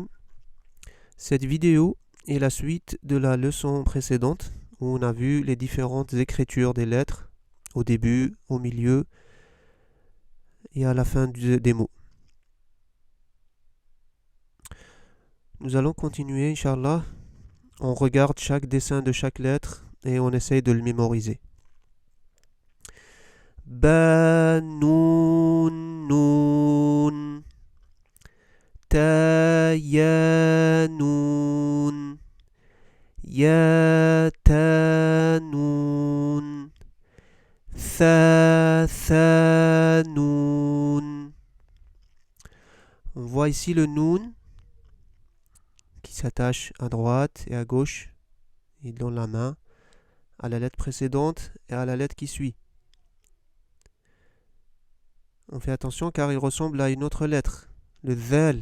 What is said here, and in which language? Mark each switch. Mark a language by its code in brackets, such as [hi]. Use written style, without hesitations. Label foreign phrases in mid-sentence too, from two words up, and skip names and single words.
[fr] Cette vidéo est la suite de la leçon précédente où on a vu les différentes écritures des lettres au début, au milieu et à la fin des mots. Nous allons continuer, Inch'Allah. On regarde chaque dessin de chaque lettre et on essaye de le mémoriser. [ar] Ba, noun, noun. Ta, ya, noun. Ya, ta, noun. Tha, tha, noun. [fr] On voit ici le noun qui s'attache à droite et à gauche et dans la main à la lettre précédente et à la lettre qui suit. On fait attention car il ressemble à une autre lettre, le dhal.